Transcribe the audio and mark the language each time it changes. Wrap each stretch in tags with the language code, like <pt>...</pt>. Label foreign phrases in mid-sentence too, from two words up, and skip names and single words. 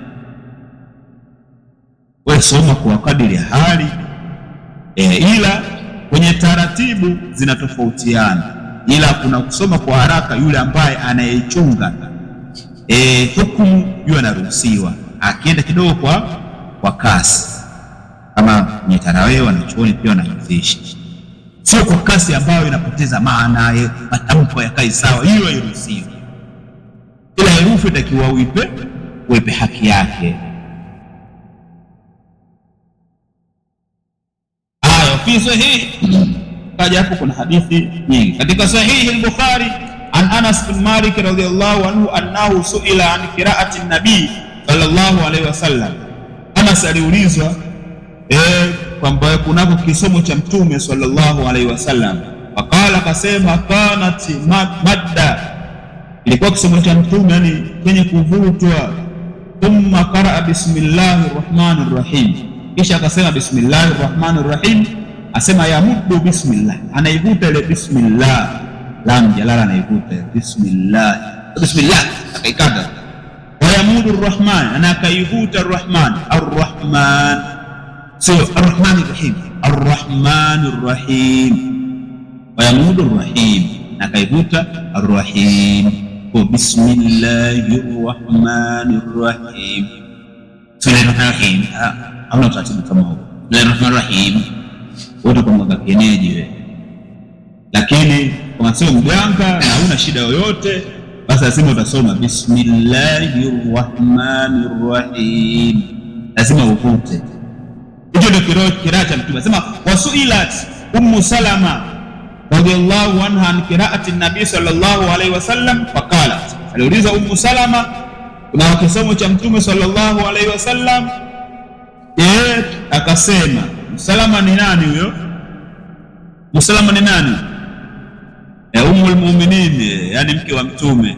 <sw>Wewe soma kwa kadiri ya hali, ila kwenye taratibu zinatofautiana, ila kuna kusoma kwa haraka, yule ambaye anayechunga hukumu yule anaruhusiwa, akienda kidogo kwa kasi, kama kwenye tarawih wanachuoni pia wanahifisha, sio kwa kasi ambayo inapoteza maana, matamko yakae sawa, hiyo hairuhusiwi. Ila herufi itakiwa uipe haki yake.</sw> <ar>في صحيح</ar> <sw>kaja hapo, kuna hadithi nyingi katika sahihi al-Bukhari</sw> <ar>عن أنس بن مالك رضي الله عنه أنه سئل عن قراءة النبي صلى الله عليه وسلم.</ar> <sw>Anas aliulizwa kwamba kunako kisomo cha Mtume</sw> <ar>صلى الله عليه وسلم,</ar> <sw>faqala, kasema</sw> <ar>كانت مدا,</ar> <sw>ilikuwa kisomo cha Mtume yani kwenye kuvutwa,</sw> <ar>ثم قرأ بسم الله الرحمن الرحيم,</ar> <sw>kisha akasema</sw> <ar>بسم الله الرحمن الرحيم,</ar> <sw>asema</sw> <ar>يمد بسم الله,</ar> <sw>anaivuta ile bismillah,</sw> <ar>لام الجلالة</ar> <sw>anaivuta bismillah, akaikata.</sw> <ar>ويمد الرحمن,</ar> <sw>ana akaivuta arrahman, arrahman sio</sw> <ar>الرحمن الرحيم, الرحمن الرحيم. ويمد الرحيم,</ar> <sw>akaivuta arrahim, kwa</sw> <ar>بسم الله الرحمن الرحيم. بسم الله الرحمن الرحيم,</ar> <sw>hauna utaratibu kama huo.</sw> <ar>بسم الله الرحمن الرحيم</ar> <sw>wote kwa mwaka kienyeji wewe, lakini kama sio mganga na huna shida yoyote, basi lazima utasoma</sw> <ar>بسم الله الرحمن الرحيم,</ar> <sw>lazima uvute. Hicho ndio kiraa cha Mtume. Sema</sw> <ar>وسئلت أم سلمة رضي الله عنها عن قراءة النبي صلى الله عليه وسلم فقالت,</ar> <sw>aliuliza Ummu Salama kuna kisomo cha Mtume</sw> <ar>صلى الله عليه وسلم,</ar> <sw>akasema Salama ni nani huyo? Salama ni nani?</sw> <ar>أم المؤمنين,</ar> <sw>yani mke wa Mtume.</sw>